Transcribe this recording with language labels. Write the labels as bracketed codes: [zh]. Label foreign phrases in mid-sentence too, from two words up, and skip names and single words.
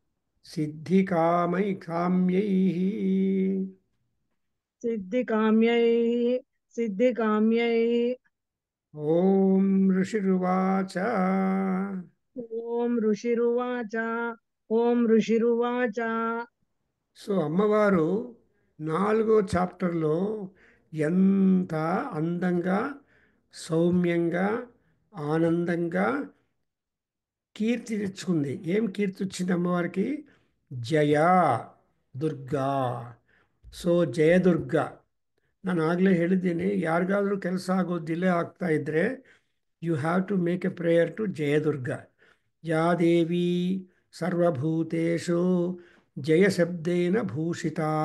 [sa] ಸಿದ್ಧಿಕಾಮೈಃ. ಸಿದ್ಧಿಕಾಮ್ಯೈಃ. ಸಿದ್ಧಿಕಾಮ್ಯೈಃ. ಓಂ ಋಷಿರುವಾಚ. ಓಂ ಋಷಿರುವಾಚ. ಓಂ ಋಷಿರುವಾಚ. [te] సో అమ్మవారు 4వ చాప్టర్లో ఎంత అందంగా, సౌమ్యంగా, ఆనందంగా కీర్తి తెచ్చుకుంది. ఏం కీర్తి వచ్చింది అమ్మవారికి? జయ ದುರ್ಗಾ. [kn] ಸೊ ಜಯದುರ್ಗ. ನಾನು ಆಗಲೇ ಹೇಳಿದ್ದೀನಿ, ಯಾರಿಗಾದರೂ ಕೆಲಸ ಆಗೋ ಡಿಲೇ ಆಗ್ತಾ ಇದ್ದರೆ [en] you have to make a prayer to Jayadurga. [sa] ಯಾ ದೇವಿ ಸರ್ವಭೂತೇಷು ಜಯಶಬ್ದೇನ ಭೂಷಿತಾ.